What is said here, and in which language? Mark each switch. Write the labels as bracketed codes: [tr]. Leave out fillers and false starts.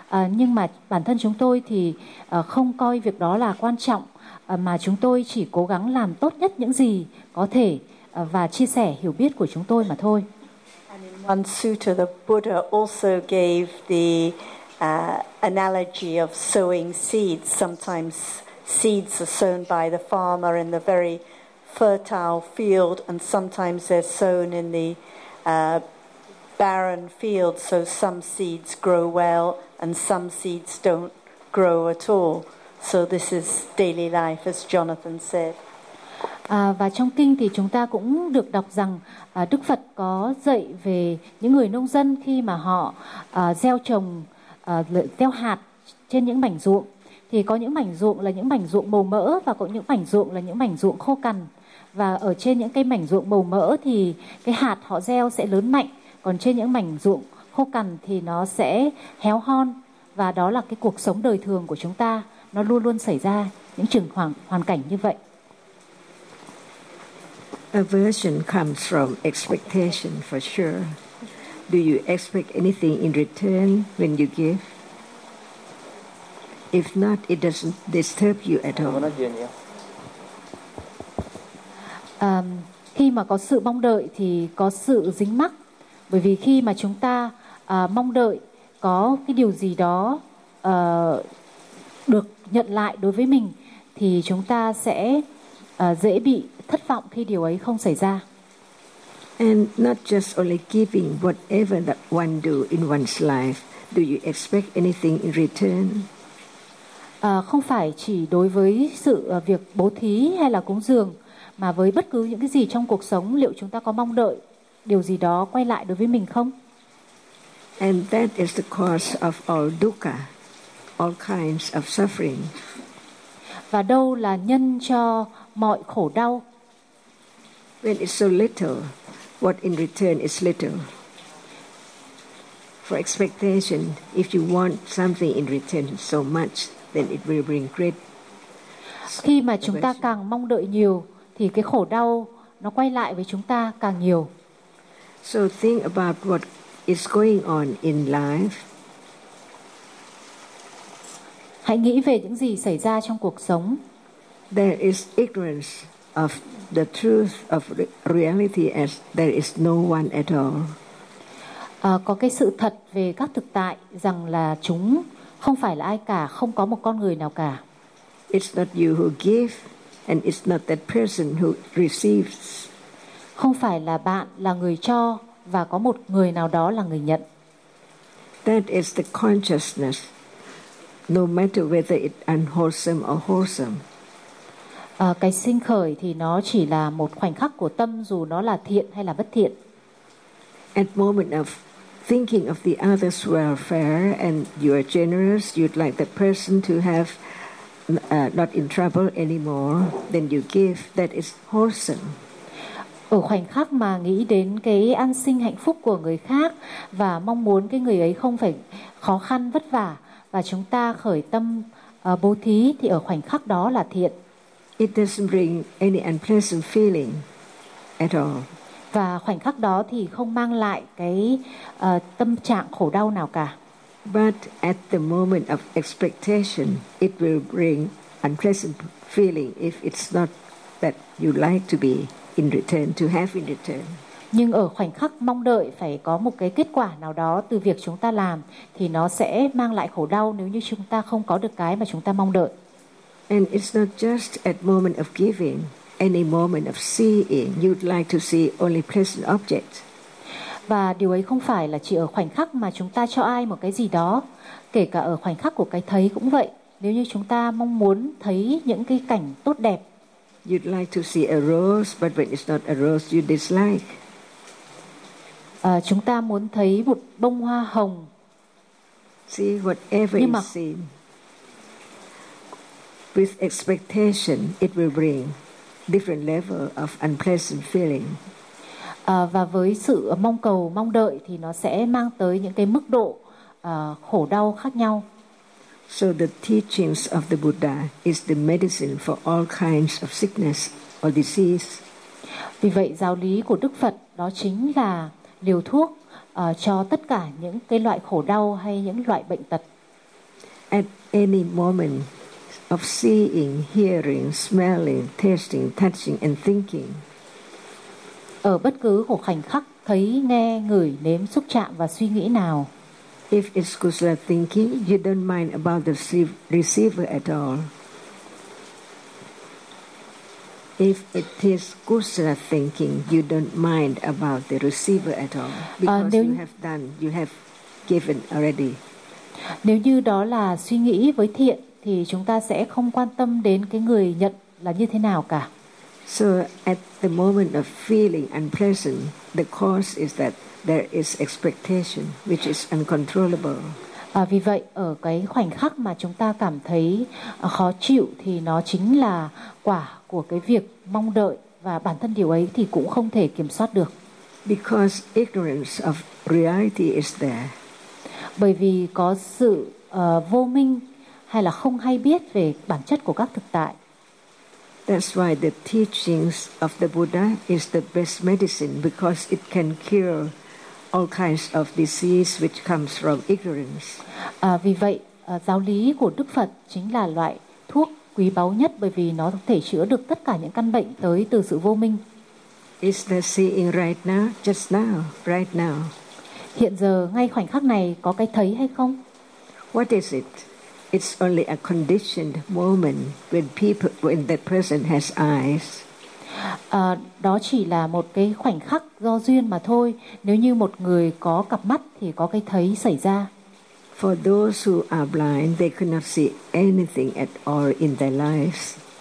[vi] Nhưng mà bản thân chúng tôi thì không coi việc đó là quan trọng, mà chúng tôi chỉ cố gắng làm tốt nhất những gì có thể và chia sẻ hiểu biết của chúng tôi mà thôi. [en] One sutta, the Buddha also gave the analogy of sowing seeds. Sometimes seeds are sown by the farmer in the very fertile field, and sometimes they're sown in the barren field, so some seeds grow well and some seeds don't grow at all. So this is daily life, as Jonathan said. [vi] Và trong kinh thì chúng ta cũng được đọc rằng Đức Phật có dạy về những người nông dân khi mà họ gieo trồng, gieo hạt trên những mảnh ruộng. Thì có những mảnh ruộng là những mảnh ruộng màu mỡ và có những mảnh ruộng là những mảnh ruộng khô cằn. Và ở trên những cái mảnh ruộng màu mỡ thì cái hạt họ gieo sẽ lớn mạnh. Còn trên những mảnh ruộng khô cằn thì nó sẽ héo hon. Và đó là cái cuộc sống đời thường của chúng ta. Nó luôn luôn xảy ra những trường hoàn cảnh như vậy. [en] Aversion comes from expectation, for sure. Do you expect anything in return when you give? If not, it doesn't disturb you at all. [vi] Khi mà có sự mong đợi thì có sự dính mắc. Bởi vì khi mà chúng ta mong đợi có cái điều gì đó được nhận lại đối với mình, thì chúng ta sẽ dễ bị thất vọng khi điều ấy không xảy ra. [en] And not just only giving, whatever that one do in one's life, do you expect anything in return? [vi] Không phải chỉ đối với sự việc bố thí hay là cúng dường, mà với bất cứ những cái gì trong cuộc sống, liệu chúng ta có mong đợi điều gì đó quay lại đối với mình không? [en] And that is the cause of all dukkha, all kinds of suffering. [vi] Và đâu là nhân cho mọi khổ đau? [en] When it's so little, what in return is little? For expectation, if you want something in return so much, then it will bring great. [vi] Khi mà chúng ta càng mong đợi nhiều, thì cái khổ đau nó quay lại với chúng ta càng nhiều. [en] So think about what is going on in life. [vi] Hãy nghĩ về những gì xảy ra trong cuộc sống. [en] There is ignorance of the truth of reality, as there is no one at all. [vi] Có cái sự thật về các thực tại rằng là chúng không phải là ai cả, không có một con người nào cả. [en] It's not you who give, and it's not that person who receives. [vi] Không phải là bạn là người cho và có một người nào đó là người nhận. [en] That is the consciousness, no matter whether it unwholesome or wholesome. [vi] Cái sinh khởi thì nó chỉ là một khoảnh khắc của tâm, dù nó là thiện hay là bất thiện. [en] At moment of thinking of the other's welfare and you are generous, you'd like that person to have not in trouble anymore, then you give. That is wholesome. [vi] Ở khoảnh khắc mà nghĩ đến cái an sinh hạnh phúc của người khác và mong muốn cái người ấy không phải khó khăn vất vả, và chúng ta khởi tâm bố thí, thì ở khoảnh khắc đó là thiện. [en] It doesn't bring any unpleasant feeling at all. [vi] Và khoảnh khắc đó thì không mang lại cái tâm trạng khổ đau nào cả. [en] But at the moment of expectation, it will bring unpleasant feeling if it's not that you like to be in return, to have in return. [vi] Nhưng ở khoảnh khắc mong đợi phải có một cái kết quả nào đó từ việc chúng ta làm, thì nó sẽ mang lại khổ đau nếu như chúng ta không có được cái mà chúng ta mong đợi. [en] And it's not just at moment of giving, any moment of seeing, you'd like to see only pleasant objects. [vi] Và điều ấy không phải là chỉ ở khoảnh khắc mà chúng ta cho ai một cái gì đó, kể cả ở khoảnh khắc của cái thấy cũng vậy. Nếu như chúng ta mong muốn thấy những cái cảnh tốt đẹp, [en] you'd like to see a rose, but when it's not a rose, you dislike. [vi] Chúng ta muốn thấy một bông hoa hồng, [en] see whatever is seen. With expectation, it will bring different level of unpleasant feeling. [vi] Và với sự mong cầu, mong đợi thì nó sẽ mang tới những cái mức độ khổ đau khác nhau. [en] So the teachings of the Buddha is the medicine for all kinds of sickness or disease. [vi] Vì vậy giáo lý của Đức Phật đó chính là liều thuốc cho tất cả những cái loại khổ đau hay những loại bệnh tật. [en] At any moment of seeing, hearing, smelling, tasting, touching and thinking. [vi] Ở bất cứ một khoảnh khắc thấy, nghe, ngửi, nếm, xúc chạm và suy nghĩ nào. [en] If it's kusala thinking, you don't mind about the receiver at all. If it is kusala thinking, you don't mind about the receiver at all because you have done, you have given already. [vi] Nếu như đó là suy nghĩ với thiện thì chúng ta sẽ không quan tâm đến cái người nhận là như thế nào cả. [en] So at the moment of feeling unpleasant, the cause is that there is expectation which is uncontrollable. [vi] À, vì vậy ở cái khoảnh khắc mà chúng ta cảm thấy khó chịu thì nó chính là quả của cái việc mong đợi và bản thân điều ấy thì cũng không thể kiểm soát được. [en] Because ignorance of reality is there. [vi] Bởi vì có sự vô minh hay là không hay biết về bản chất của các thực tại. [en] That's why the teachings of the Buddha is the best medicine because it can cure all kinds of disease which comes from ignorance. [vi] Vì vậy giáo lý của Đức Phật chính là loại thuốc quý báu nhất bởi vì nó có thể chữa được tất cả những căn bệnh tới từ sự vô minh. [en] Is the seeing right now, just now, right now? [vi] Hiện giờ ngay khoảnh khắc này có cái thấy hay không? [en] What is it? It's only a conditioned moment when that person has eyes. [vi] Đó chỉ là một cái khoảnh khắc do duyên mà thôi. Nếu như một người có cặp mắt thì có cái thấy xảy ra. [en] For those who are blind, they cannot see anything at all in their lives.